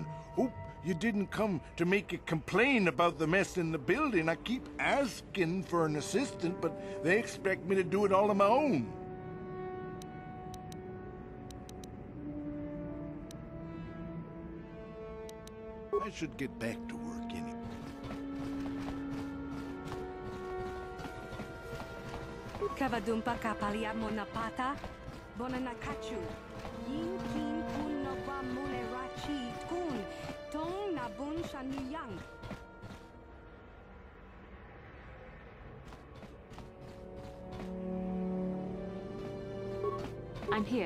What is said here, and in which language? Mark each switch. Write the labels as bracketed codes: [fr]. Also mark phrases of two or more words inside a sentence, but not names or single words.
[en] Hope you didn't come to make a complaint about the mess in the building. I keep asking for an assistant, but they expect me to do it all on my own. I should get back to work anyway. Kavadumpa kapalia monapata, bonanakachu. Yin kin kun no ba mule rachi kun, tong na bun shaniyang. I'm here.